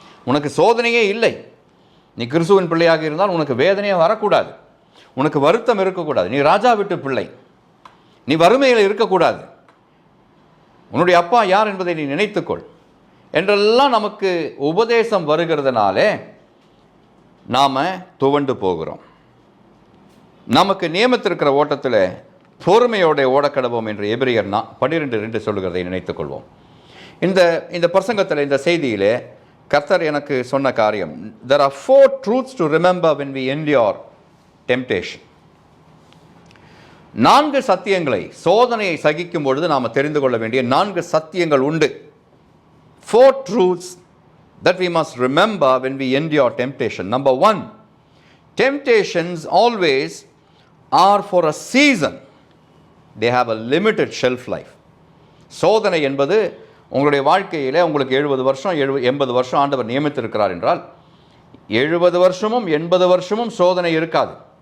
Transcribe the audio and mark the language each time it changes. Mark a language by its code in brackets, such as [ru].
[ta] உனக்கு சோதனையே இல்லை, நீ கிறிஸ்துவின் பிள்ளையாக இருந்தால் உனக்கு வேதனையே வரக்கூடாது, உனக்கு வருத்தம் இருக்கக்கூடாது, நீ ராஜா வீட்டு பிள்ளை, நீ வறுமையில் இருக்கக்கூடாது, உன்னுடைய அப்பா யார் என்பதை நீ நினைத்துக்கொள் என்றெல்லாம் நமக்கு உபதேசம் வருகிறதுனாலே நாம் துவண்டு போகிறோம். நமக்கு நியமித்திருக்கிற ஓட்டத்தில் பொறுமையோட ஓடக்கடவோம் என்று எபிரேயர் 12:2 சொல்லுகிறதை நினைத்துக்கொள்வோம். இந்த பிரசங்கத்தில், இந்த செய்தியிலே கர்த்தர் எனக்கு சொன்ன காரியம், [en] there are 4 truths to remember when we endure temptation. [ta] 4 சத்தியங்களை, சோதனையை சகிக்கும் பொழுது நாம் தெரிந்து கொள்ள வேண்டிய 4 சத்தியங்கள் உண்டு. [en] 4 truths that we must remember when we endure temptation. Number 1, temptations always are for a season. They have a limited shelf life. [ta] சோதனை என்பது உங்களுடைய வாழ்க்கையில் உங்களுக்கு 70 வருஷம் 80 வருஷம் ஆண்டவர் நியமித்திருக்கிறார் என்றால் 70 வருஷமும் 80 வருஷமும் சோதனை இருக்காது.